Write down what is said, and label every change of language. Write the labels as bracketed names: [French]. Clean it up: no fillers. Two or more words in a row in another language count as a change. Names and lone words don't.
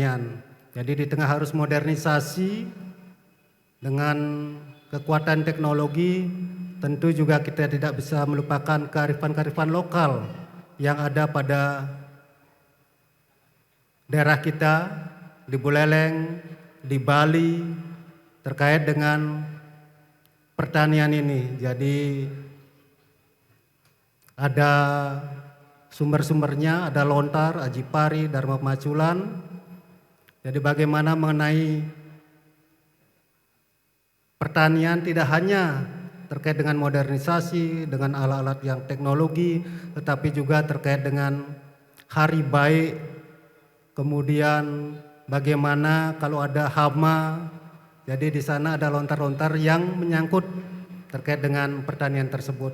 [Indonesian] Jadi di tengah harus modernisasi dengan kekuatan teknologi, tentu juga kita tidak bisa melupakan kearifan-kearifan lokal yang ada pada daerah kita, di Buleleng, di Bali, terkait dengan pertanian ini. Jadi ada sumber-sumbernya, ada lontar, aji pari, dharma pemaculan. Jadi bagaimana mengenai pertanian tidak hanya terkait dengan modernisasi, dengan alat-alat yang teknologi, tetapi juga terkait dengan hari baik, kemudian bagaimana kalau ada hama, jadi di sana ada lontar-lontar yang menyangkut terkait dengan pertanian tersebut.